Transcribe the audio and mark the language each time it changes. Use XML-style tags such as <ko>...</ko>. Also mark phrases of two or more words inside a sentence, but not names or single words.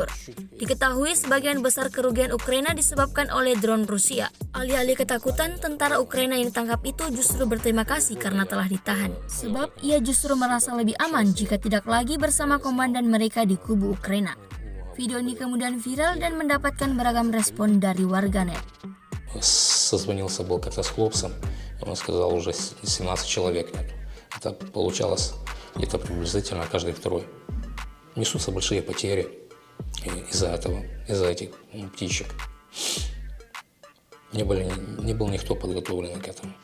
<id>Diketahui sebagian besar kerugian Ukraina disebabkan oleh drone Rusia. Alih-alih ketakutan, tentara Ukraina yang ditangkap itu justru berterima kasih karena telah ditahan. Sebab ia justru merasa lebih aman jika tidak lagi bersama komandan mereka di kubu Ukraina. Video ini kemudian viral dan mendapatkan beragam respon dari warganet.</id> <ru>Созвонился был как-то с хлопцем, он сказал, уже 17 человек нет. Это получалось где-то приблизительно каждый второй. Несутся большие потери из-за этого, из-за этих птичек. Не был никто подготовлен к этому.</ru>